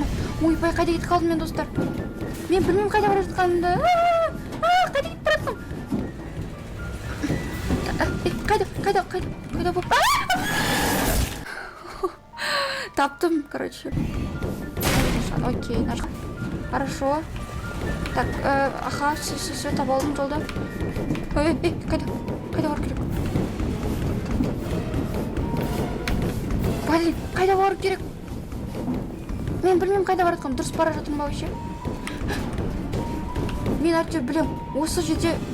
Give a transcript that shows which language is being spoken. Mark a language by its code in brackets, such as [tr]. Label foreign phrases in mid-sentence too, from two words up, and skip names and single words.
[kk] Ойбай, қайда кетіп қалдым мен, достар? Мен білмеймін қайда бара жатқанымды. Қайда кетіп бара жатқанмын? Қайда болып? Таптым, короче. Окей, [ru] нажал. Хорошо. Так, аха, все, [kk] таба алдым жолда. Қайда бару керек? Блин, қайда бару керек? Мен білмеймін қайда бара жатқанмын, дұрыс бара жатырмын ба вообще? Мен әйтеуір білем, осы жерде.